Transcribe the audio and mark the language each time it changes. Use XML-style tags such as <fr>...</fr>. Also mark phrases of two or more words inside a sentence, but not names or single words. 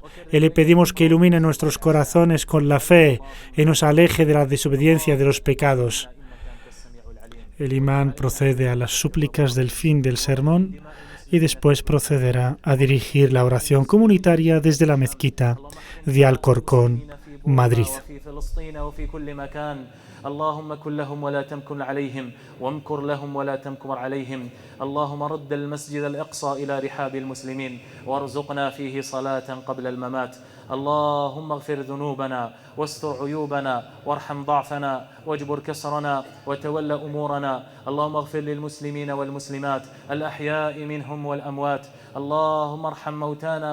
<es>Y le pedimos que ilumine nuestros corazones con la fe y nos aleje de la desobediencia de los pecados. El imán procede a las súplicas del fin del sermón y después procederá a dirigir la oración comunitaria desde la mezquita de Alcorcón, Madrid.</es> <ar>اللهم كن لهم ولا تمكن عليهم وامكر لهم ولا تمكر عليهم اللهم رد المسجد الأقصى إلى رحاب المسلمين وارزقنا فيه صلاة قبل الممات اللهم اغفر ذنوبنا واستر عيوبنا وارحم ضعفنا واجبر كسرنا وتول أمورنا اللهم اغفر للمسلمين والمسلمات الأحياء منهم والأموات اللهم ارحم موتانا</ar>